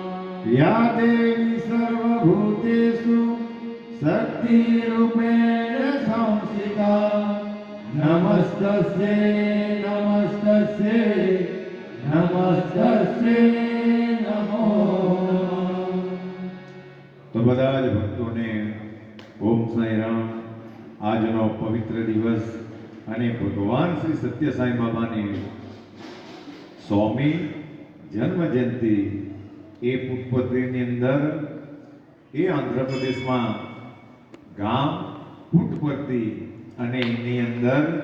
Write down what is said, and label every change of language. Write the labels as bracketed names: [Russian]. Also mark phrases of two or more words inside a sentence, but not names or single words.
[Sanskrit] या देवी सर्वभूतेषु शक्तिरूपेण संस्थिता नमस्तस्यै नमस्तस्यै नमस्तस्यै नमो नमः। [Gujarati] તો બધા જ ભક્તોને ઓમ સાંઈ રામ। આજનો પવિત્ર દિવસ અને ભગવાન શ્રી સત્ય સાંઈ બાબાની 100મી જન્મ જયંતિ એ પુટપર્તીની અંદર એ આંધ્રપ્રદેશમાં ગામ પુટપર્તી અને એની અંદર